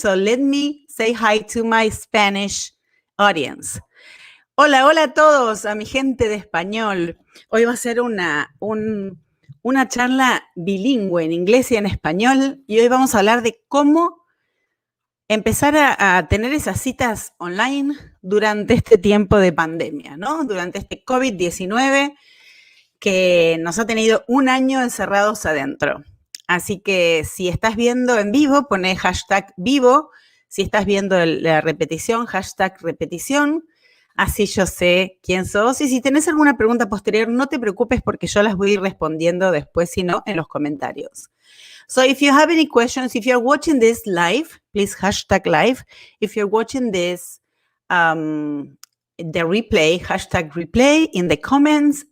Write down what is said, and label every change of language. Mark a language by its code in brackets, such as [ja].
[en] So let me say hi to my Spanish audience. [es] Hola, hola a todos, a mi gente de español. Hoy va a ser una charla bilingüe en inglés y en español, y hoy vamos a hablar de cómo empezar a tener esas citas online durante este tiempo de pandemia, ¿no? Durante este COVID-19 que nos ha tenido un año encerrados adentro. Así que si estás viendo en vivo, poné hashtag vivo. Si estás viendo la repetición, hashtag repetición. Así yo sé quién sos. Y si tenés alguna pregunta posterior, no te preocupes, porque yo las voy a ir respondiendo después, si no, en los comentarios. [en] So if you have any questions, if you're watching this live, please hashtag live. If you're watching this, the replay, hashtag replay in the comments.